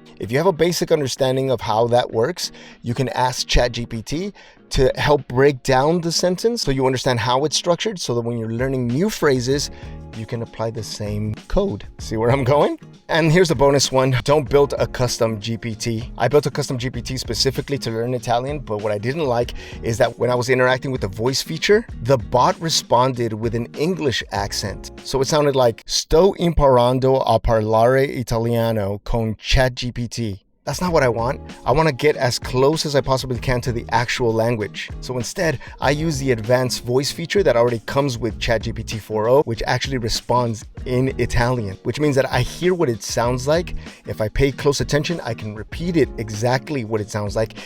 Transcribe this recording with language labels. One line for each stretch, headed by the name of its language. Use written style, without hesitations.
English: If you have a basic understanding of how that works, you can ask ChatGPT to help break down the sentence so you understand how it's structured, so that when you're learning new phrases, you can apply the same code. See where I'm going? And here's the bonus one. Don't build a custom GPT. I built a custom GPT specifically to learn Italian, but what I didn't like is that when I was interacting with the voice feature, the bot responded with an English accent. So it sounded like,
Italian: Sto imparando a parlare italiano con ChatGPT.
English: That's not what I want. I want to get as close as I possibly can to the actual language. So instead, I use the advanced voice feature that already comes with ChatGPT 4.0, which actually responds in Italian, which means that I hear what it sounds like. If I pay close attention, I can repeat it exactly what it sounds like.